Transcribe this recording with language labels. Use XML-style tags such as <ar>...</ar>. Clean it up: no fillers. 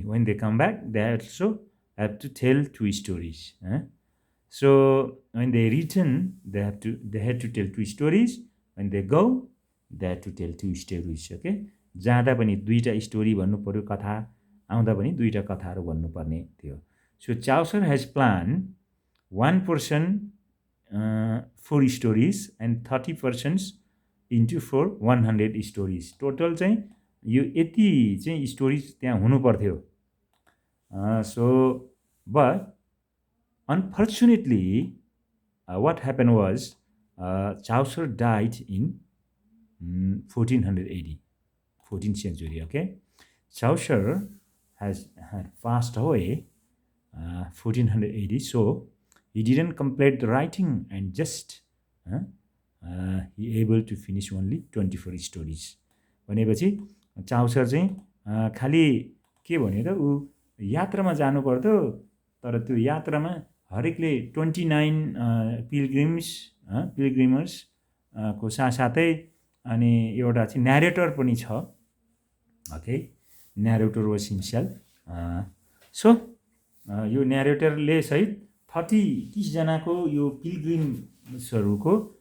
<en>When they come back they also have to tell 2 stories. So when they return, they had to tell 2 stories. When they go, they had to tell 2 stories.</en> <ne>Okay, जाँदा पनि 2टा story भन्नु पर्यो, कथा आउँदा पनि 2टा कथाहरू भन्नुपर्ने थियो.</ne> <en>So Chaucer has planned 1 person 4 stories and 30 persons into 100 stories.</en> <ne>Total चाहिँ यो यति चाहिँ स्टोरिज त्यहाँ हुनु पर्थ्यो.</ne> <en>So, but unfortunately, what happened was Chaucer died in 1400 AD, 14th century. Okay, Chaucer had passed away 1400 AD, so he didn't complete the writing and just he able to finish only 24 stories.</en> <ne>भनेपछि Chaucer चाहिँ खालि के भन्यो त ऊ यात्रामा जानु पर्थ्यो तर त्यो यात्रामा हरेकले 29 पिलग्रिमर्स को साथसाथै अनि एउटा चाहिँ न्यारेटर पनि छ</ne> <en>okay narrator was himself</en> <ne>so यो न्यारेटरले सहित 30 जनाको यो पिलग्रिम्सहरूको</ne>